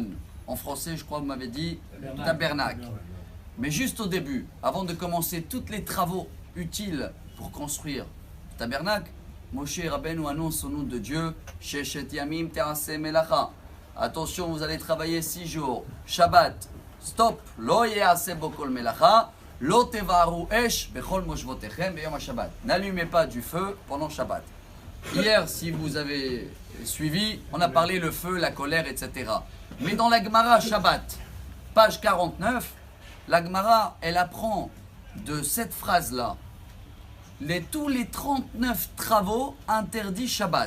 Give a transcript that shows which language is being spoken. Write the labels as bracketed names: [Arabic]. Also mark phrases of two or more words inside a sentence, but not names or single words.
[French] En français, je crois que vous m'avez dit tabernacle. Mais juste au début, avant de commencer tous les travaux utiles pour construire le tabernacle, Moshe Rabbeinu annonce au nom de Dieu, [Hebrew] ששת ימים תעשה מלאכה. [French] Attention, vous allez travailler 6 jours. Shabbat, stop. [Hebrew] לא יעשה בו כל מלאכה לא תבערו אש בכל משבתיכם ביום השבת. [French] N'allumez pas du feu pendant Shabbat. Hier, si vous avez suivi, on a parlé le feu, la colère, etc. Mais dans la Gemara Shabbat, page 49, la Gemara, elle apprend de cette phrase-là tous les 39 travaux interdits Shabbat.